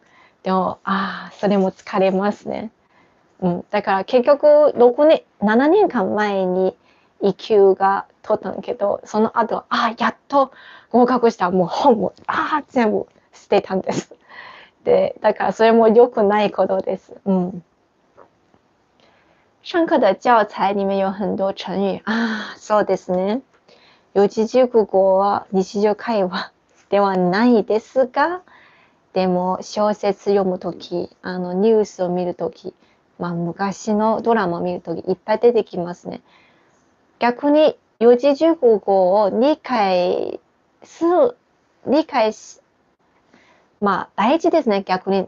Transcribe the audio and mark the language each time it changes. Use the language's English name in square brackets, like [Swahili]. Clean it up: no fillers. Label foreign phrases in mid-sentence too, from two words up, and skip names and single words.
[Japanese] でも、それも疲れますね。だから結局7年間前に1級が取ったんだけど、その後、やっと合格したもう本も、全部捨てたんです。で、だからそれも良くないことです。 [Chinese] 上課的教材里面有很多成語。 [Japanese] そうですね。四字熟語は日常会話ではないですが、でも小説読むとき、ニュースを見るとき、昔のドラマを見るときいっぱい出てきますね。逆に四字熟語を理解し、大事ですね、逆に。